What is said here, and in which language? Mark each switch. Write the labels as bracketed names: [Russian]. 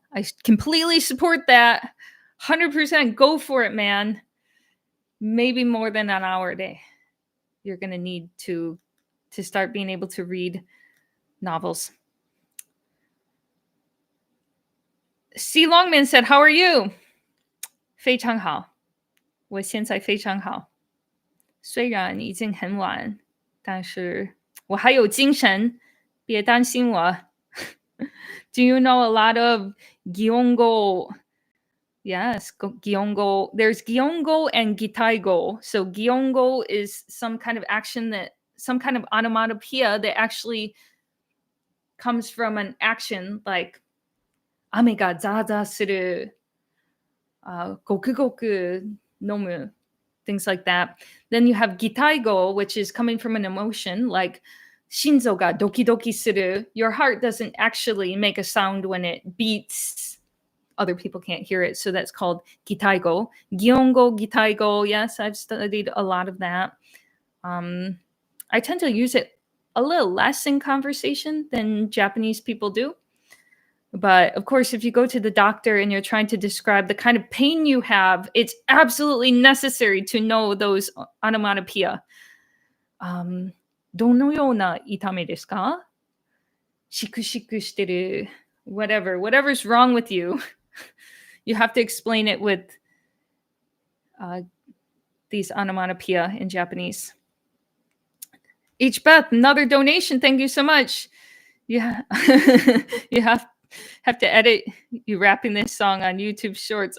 [English] I completely support that. 100% go for it, man. Maybe more than an hour a day. You're going to need to start being able to read novels. C. Longman said, how are you? [Chinese] 非常好。我现在非常好。虽然已经很晚，但是我还有精神，别担心我。 [English] Do you know a lot of Gyongo? Yes, Gyongo. There's Gyongo and Gitaigo. So Gyongo is some kind of onomatopoeia that actually comes from an action like [Japanese] ame ga zaza suru, goku goku nomu, [English] things like that. Then you have Gitaigo, which is coming from an emotion like [Japanese] shinzo ga doki doki suru. [English] Your heart doesn't actually make a sound when it beats. Other people can't hear it, so that's called Gitaigo. Gyongo, Gitaigo. Yes, I've studied a lot of that. I tend to use it a little less in conversation than Japanese people do. But of course, if you go to the doctor and you're trying to describe the kind of pain you have, it's absolutely necessary to know those onomatopoeia. [Japanese] どのような痛みですか? シクシクしてる. [English] Whatever's wrong with you. You have to explain it with these onomatopoeia in Japanese. H. Beth, another donation. Thank you so much. Yeah, you have to edit you rapping this song on YouTube Shorts.